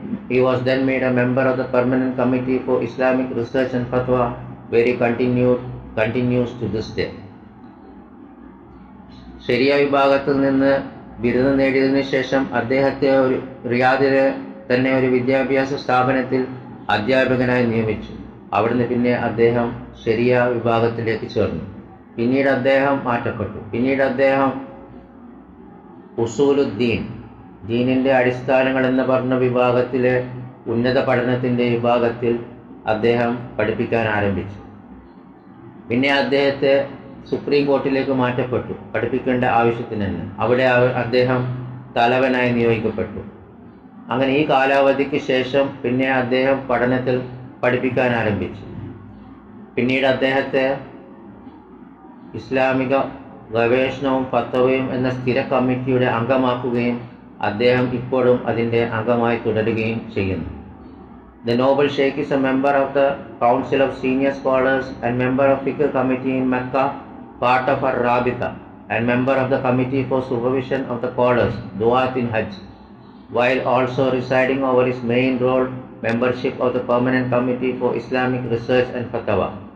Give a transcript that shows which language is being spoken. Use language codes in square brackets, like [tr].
[en] He was then made a member of the Permanent Committee for Islamic Research and Fatwa, where he continues to this day. [ml] ശരിയ വിഭാഗത്തിൽ നിന്ന് ബിരുദം നേടിയതിനു ശേഷം അദ്ദേഹത്തെ ഒരു റിയാദിലെ തന്നെ ഒരു വിദ്യാഭ്യാസ സ്ഥാപനത്തിൽ അധ്യാപകനായി നിയമിച്ചു. അവിടുന്ന് പിന്നെ അദ്ദേഹം ശരിയ വിഭാഗത്തിലേക്ക് ചേർന്നു. പിന്നീട് അദ്ദേഹം മാറ്റപ്പെട്ടു. പിന്നീട് അദ്ദേഹം ഉസൂലുദ്ദീൻ, ദീനിൻ്റെ അടിസ്ഥാനങ്ങൾ എന്ന് പറഞ്ഞ വിഭാഗത്തിലെ ഉന്നത പഠനത്തിൻ്റെ വിഭാഗത്തിൽ അദ്ദേഹം പഠിപ്പിക്കാൻ ആരംഭിച്ചു. പിന്നെ അദ്ദേഹത്തെ സുപ്രീം കോർട്ടിലേക്ക് മാറ്റപ്പെട്ടു പഠിപ്പിക്കേണ്ട ആവശ്യത്തിന് തന്നെ. അവിടെ അദ്ദേഹം തലവനായി നിയോഗിക്കപ്പെട്ടു. അങ്ങനെ ഈ കാലാവധിക്ക് ശേഷം പിന്നെ അദ്ദേഹം പഠനത്തിൽ പഠിപ്പിക്കാൻ ആരംഭിച്ചു. പിന്നീട് അദ്ദേഹത്തെ ഇസ്ലാമിക ഗവേഷണവും ഫത്വയും എന്ന സ്ഥിര കമ്മിറ്റിയുടെ അംഗമാക്കുകയും അദ്ദേഹം ഇപ്പോഴും അതിൻ്റെ അംഗമായി തുടരുകയും ചെയ്യുന്നു. [en] The Noble Sheikh is a member of the Council of Senior Scholars and member of Fiqh Committee in Mecca, part of Ar-Rabita, and member of the Committee for Supervision of the Callers, Duat in Hajj, while also residing over his main role, membership of the Permanent Committee for Islamic Research and Fatwa.